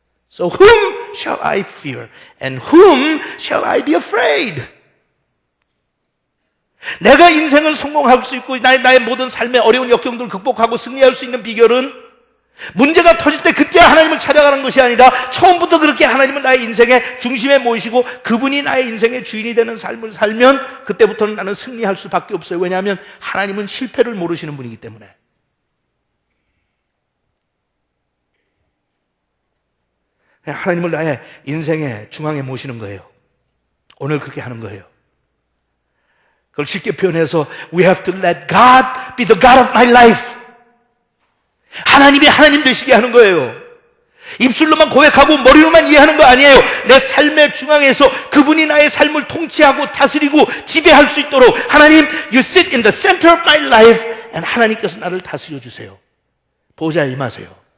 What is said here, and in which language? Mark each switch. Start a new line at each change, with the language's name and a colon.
English: So whom shall I fear and whom shall I be afraid?
Korean: 내가 인생을 성공할 수 있고 나의 모든 삶의 어려운 역경들을 극복하고 승리할 수 있는 비결은 문제가 터질 때 그때 하나님을 찾아가는 것이 아니라 처음부터 그렇게 하나님은 나의 인생의 중심에 모이시고 그분이 나의 인생의 주인이 되는 삶을 살면 그때부터는 나는 승리할 수밖에 없어요. 왜냐하면 하나님은 실패를 모르시는 분이기 때문에. 하나님을 나의 인생의 중앙에 모시는 거예요. 오늘 그렇게 하는 거예요. 그걸 쉽게 표현해서
English: We have to let God be the God of my life.
Korean: 하나님이 하나님 되시게 하는 거예요. 입술로만 고백하고 머리로만 이해하는 거 아니에요. 내 삶의 중앙에서 그분이 나의 삶을 통치하고 다스리고 지배할 수 있도록 하나님,
English: you sit in the center of my life and
Korean: 하나님께서 나를 다스려 주세요. 보좌에 임하세요.